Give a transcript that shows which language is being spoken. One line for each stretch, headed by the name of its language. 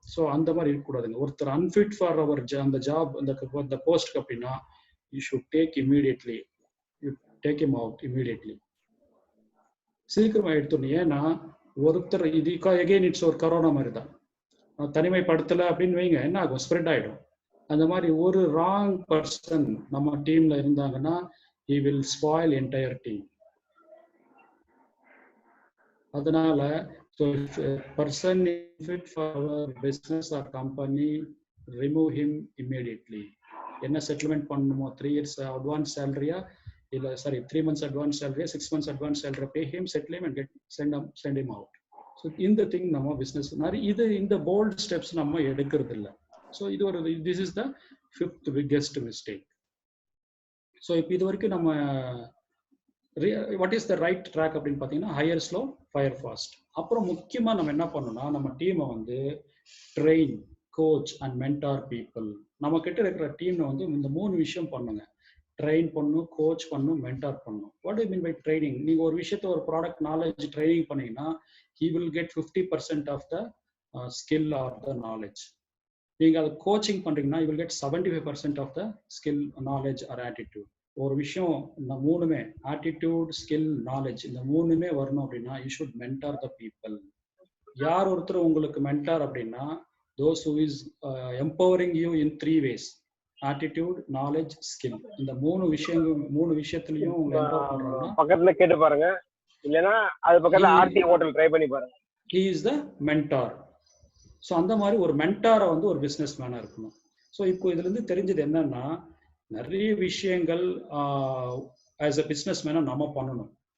Tamil: So அந்த மாதிரி இருக்கக்கூடாதுங்க. ஒருத்தர் அன்ஃபிட் ஃபார் அவர் அந்த ஜாப், அந்த போஸ்ட்க்கு அப்படின்னா
English: you should take immediately, you take him out immediately,
Tamil: சீக்கிரமாக எடுத்துடணும். ஏன்னா ஒருத்தர் இது
English: again it's
Tamil: ஒரு கரோனா மாதிரி தான், தனிமைப்படுத்தலை அப்படின்னு வைங்க, என்ன ஆகும், ஸ்ப்ரெட் ஆகிடும். அந்த மாதிரி ஒரு ராங் பர்சன் நம்ம டீம்ல இருந்தாங்கன்னா
English: he will spoil entire team. அதனால so if a person is fit for our business or company, remove him immediately.
Tamil: என்ன செட்டில்மெண்ட் பண்ணுமோ,
English: 3 years advance salary
Tamil: இல்ல sorry
English: 3 months advance salary, 6 months advance salary, pay him, settle him and send him out.
Tamil: So இந்த thing நம்ம business இது இந்த bolt steps நம்ம எடுக்கிறது இல்லை. ஸோ இது ஒரு
English: This is the 5th biggest mistake.
Tamil: So இப்போ இது வரைக்கும் நம்ம
English: what is the right track
Tamil: அப்படின்னு பார்த்தீங்கன்னா
English: Hire slow, fire fast.
Tamil: அப்புறம் முக்கியமாக நம்ம என்ன பண்ணணும்னா, நம்ம டீமை வந்து
English: Train, coach and mentor people.
Tamil: நம்ம கிட்ட இருக்கிற டீமை வந்து இந்த 3 விஷயம் பண்ணுங்க. ட்ரெயின் பண்ணும், கோச் பண்ணும், மென்டார் பண்ணும்.
English: What do mean by training?
Tamil: நீங்கள் ஒரு விஷயத்த, ஒரு ப்ராடக்ட் நாலேஜ் ட்ரைனிங் பண்ணீங்கன்னா
English: he will get 50% of the skill or the knowledge.
Tamil: நீங்கள் அதை கோச்சிங் பண்ணுறீங்கன்னா
English: you will get 75% of the skill, knowledge or attitude.
Tamil: ஒரு விஷயம் இந்த 3மே ஆட்டிடியூட், ஸ்கில், நாலேஜ், இந்த 3மே வரணும் அப்படின்னா
English: you should mentor the people.
Tamil: யார் ஒருத்தர் உங்களுக்கு மென்டார் அப்படின்னா
English: those who is empowering you in 3 ways: attitude, knowledge, skill.
Tamil: இந்த 3 விஷயத்துலயும் உங்களை எம்பவர் பண்றாங்கன்னா பக்கத்துல கேட்டு பாருங்க, இல்லனா அது பக்கத்துல ஆர்டி ஹோட்டல் ட்ரை பண்ணி பாருங்க.
English: he is the mentor.
Tamil: So அந்த மாதிரி ஒரு மென்டாரை வந்து ஒரு பிஸ்னஸ் மேனாக இருக்கணும். ஸோ இப்போ இதுலேருந்து தெரிஞ்சது என்னன்னா, நிறைய விஷயங்கள் ஆஸ் அ பிஸ்னஸ் மேனாக நம்ம பண்ணணும்.